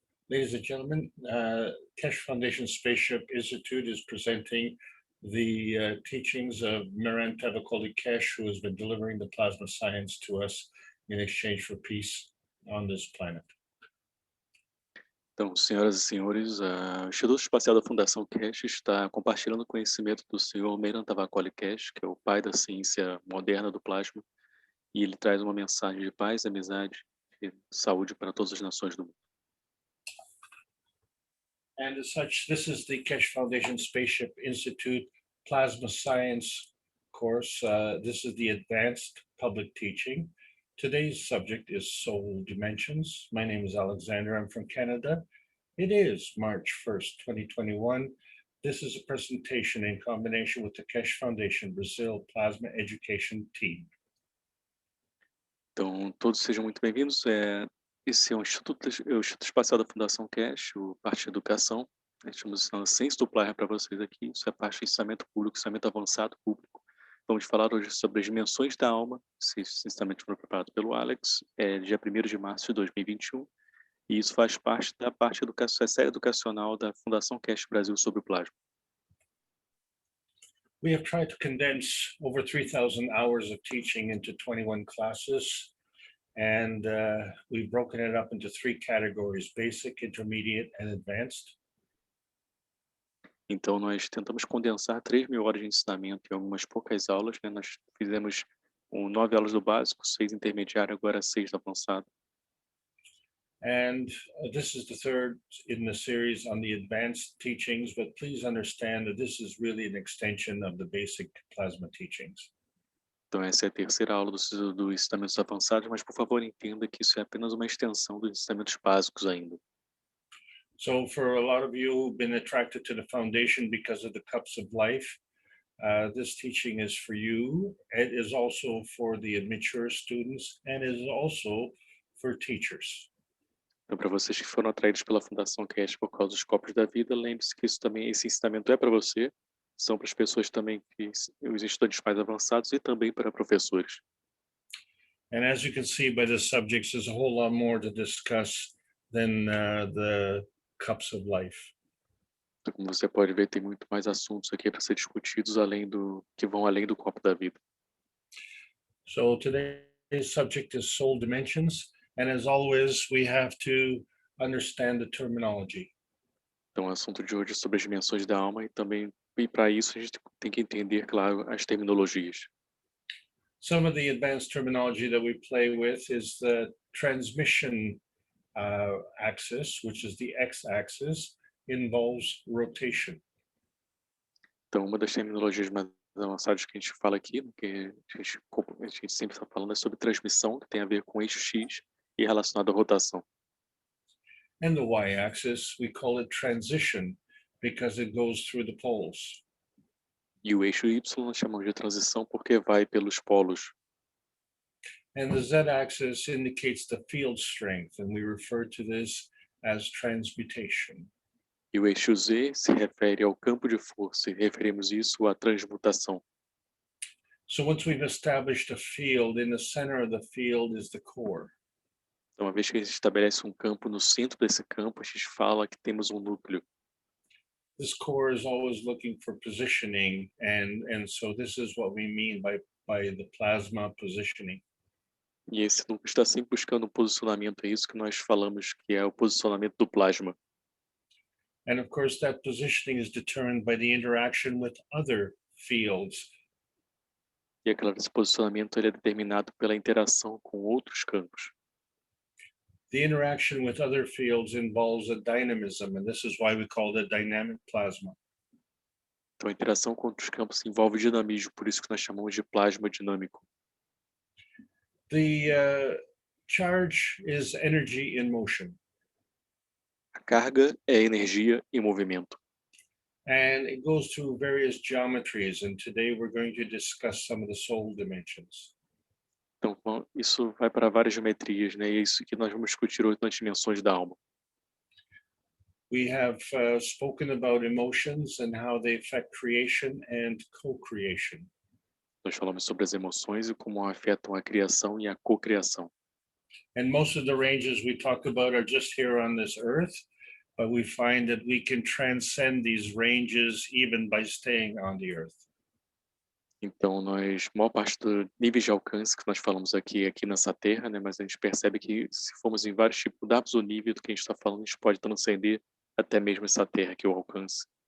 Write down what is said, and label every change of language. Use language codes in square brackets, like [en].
[en] Ladies and gentlemen, Keshe Foundation Spaceship Institute is presenting the teachings of Miran Tavakoli Keshe, who has been delivering the plasma science to us in exchange for peace on this planet. [pt] Então, senhoras e senhores, o Instituto Espacial da Fundação Keshe está compartilhando o conhecimento do senhor Miran Tavakoli Keshe, que é o pai da ciência moderna do plasma, e ele traz uma mensagem de paz, amizade e saúde para todas as nações do mundo. [en] And as such, this is the Keshe Foundation Spaceship Institute Plasma Science course. This is the advanced public teaching. Today's subject is Soul Dimensions. My name is Alexander. I'm from Canada. It is March 1st, 2021. This is a presentation in combination with the Keshe Foundation Brazil Plasma Education Team. [pt] Então, todos sejam muito bem-vindos. Esse é o Instituto Espacial da Fundação Keshe, o parte de educação. Estamos ensinando ciência do plasma para vocês aqui. Isso é parte de ensinamento público, ensinamento avançado público. Vamos falar hoje sobre as dimensões da alma. Esse ensinamento foi preparado pelo Alex, dia 1º de março de 2021. E isso faz parte da série educacional da Fundação Keshe Brasil sobre o plasma. [en] We have tried to condense over 3,000 hours of teaching into 21 classes, and we've broken it up into 3 categories: basic, intermediate, and advanced. [pt] Então, nós tentamos condensar 3.000 horas de ensinamento em algumas poucas aulas, né? Nós fizemos 9 aulas do básico, 6 intermediário, agora 6 do avançado. [en] And this is the third in the series on the advanced teachings, but please understand that this is really an extension of the basic plasma teachings. [pt] Então, essa é a terceira aula dos ensinamentos avançados, mas, por favor, entenda que isso é apenas uma extensão dos ensinamentos básicos ainda. [en] So for a lot of you who've been attracted to the foundation because of the cups of life, this teaching is for you. It is also for the mature students and is also for teachers. [pt] Então, para vocês que foram atraídos pela Fundação Keshe por causa dos copos da vida, lembre-se que esse ensinamento é para você, são para as pessoas também, os estudantes mais avançados e também para professores. [en] And as you can see by the subjects, there's a whole lot more to discuss than the cups of life. [pt] Então, como você pode ver, tem muito mais assuntos aqui para ser discutidos que vão além do copo da vida. [en] So today's subject is soul dimensions. And as always, we have to understand the terminology. [pt] Então, o assunto de hoje é sobre as dimensões da alma e para isso a gente tem que entender, claro, as terminologias. [en] Some of the advanced terminology that we play with is the transmission axis, which is the x-axis, involves rotation. [pt] Então, uma das terminologias mais avançadas que a gente fala aqui, que a gente sempre está falando, é sobre transmissão, que tem a ver com eixo X e relacionado à rotação. [en] And the y-axis, we call it transition because it goes through the poles. [pt] E o eixo Y nós chamamos de transição porque vai pelos polos. [en] And the z-axis indicates the field strength, and we refer to this as transmutation. [pt] E o eixo Z se refere ao campo de força e referimos isso à transmutação. [en] So once we've established a field, in the center of the field is the core. [pt] Então, uma vez que a gente estabelece um campo, no centro desse campo, a gente fala que temos um núcleo. [en] This core is always looking for positioning, and so this is what we mean by the plasma positioning. [pt] E esse núcleo está sempre buscando um posicionamento, é isso que nós falamos, que é o posicionamento do plasma. [en] And of course, that positioning is determined by the interaction with other fields. [pt] E esse posicionamento ele é determinado pela interação com outros campos. [en] The interaction with other fields involves a dynamism, and this is why we call it dynamic plasma. [pt] Então, a interação com outros campos envolve dinamismo, por isso que nós chamamos de plasma dinâmico. [en] The charge is energy in motion, [pt] A carga é energia em movimento. [en] and it goes through various geometries, and today we're going to discuss some of the soul dimensions. [pt] Então, isso vai para várias geometrias, né? E é isso que nós vamos discutir hoje nas dimensões da alma. [en] We have spoken about emotions and how they affect creation and co-creation. [pt] Nós falamos sobre as emoções e como afetam a criação e a cocriação. [en] And most of the ranges we talk about are just here on this earth, but we find that we can transcend these ranges even by staying on the earth. [pt] Então, maior parte do níveis de alcance que nós falamos aqui nessa terra, né? Mas a gente percebe que se formos em vários tipos, dados o nível do que a gente está falando, a gente pode transcender até mesmo essa terra que é o alcance.